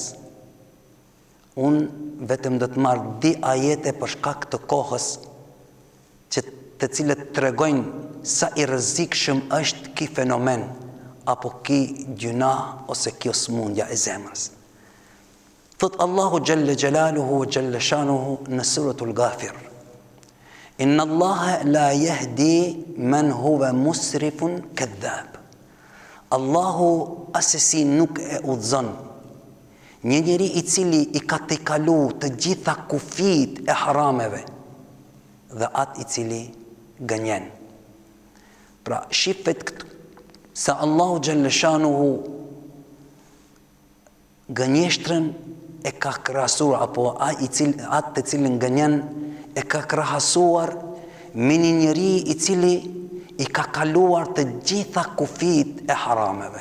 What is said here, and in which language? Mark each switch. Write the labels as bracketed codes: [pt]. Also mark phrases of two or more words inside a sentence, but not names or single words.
[sq] Unë vetëm do të marr di ajete për shkak të kohës, të cilët tregojnë sa I rrezikshëm është ky fenomen apo ky gjuna ose kjo smundja e zemrës. Thot Allahu [ar] جل جلاله وجل شأنه [sq] në suratul Ghafir: [ar] إن الله لا يهدي من هو مسرف كذاب. [sq] Allahu asesi nuk e udhëzon një njeri I cili I ka tejkalu të gjitha kufit e harameve dhe atë I cili gënjen. Pra shifet këtë se Allahu Gjellëshanuhu gënjeshtrën e ka krahasuar, apo atë të cilin gënjen e ka krahasuar me një njeri I cili I ka kaluar të gjitha kufit e harameve.